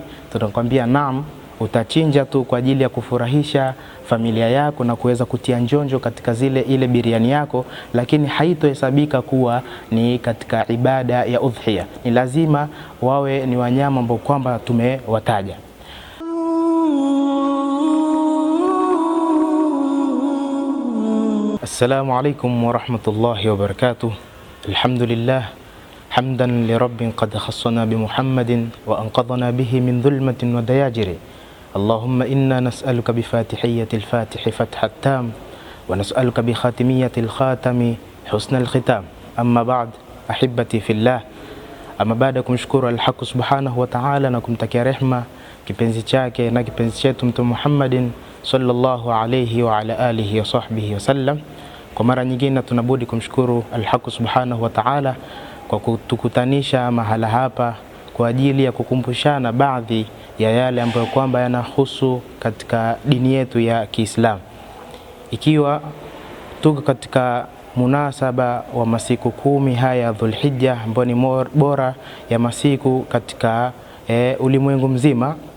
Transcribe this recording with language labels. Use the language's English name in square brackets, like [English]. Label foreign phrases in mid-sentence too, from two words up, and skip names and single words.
[Swahili] Tutakwambia naam, utachinja tu kwa ajili ya kufurahisha familia yako na kuweza kutia njonjo katika ile biriani yako, lakini haitohesabika kuwa ni katika ibada ya udhiya. Ni lazima wawe ni wanyama ambao kwamba tumewataja. [Arabic] السلام عليكم ورحمة الله وبركاته. الحمد لله حمدا لرب قد خصنا بمحمد وأنقذنا به من ظلمات ودياجير. اللهم إنا نسألك بفاتحية الفاتح فتحا تاما ونسألك بخاتمية الخاتم حسن الختام. أما بعد, أحبتي في الله. [Swahili] Ama baada kumshukuru [Arabic] الحق سبحانه وتعالى [Swahili] na kumtakia rehma kipenzi chake na kipenzi chetu Mtume Muhammadin sallallahu [Arabic] عليه وعلى آله وصحبه وسلم, [Swahili] kwa mara nyingine tunabudi kumshukuru [Arabic] الحق سبحانه وتعالى [Swahili] kwa kutukutanisha mahala hapa kwa ajili ya kukumbushana baadhi ya yale ambayo kwamba yanahusu katika dini yetu ya Kiislamu, ikiwa tuko katika munasaba wa masiku 10 haya ya Dhulhijja, ambayo ni bora ya masiku katika ulimwengu mzima,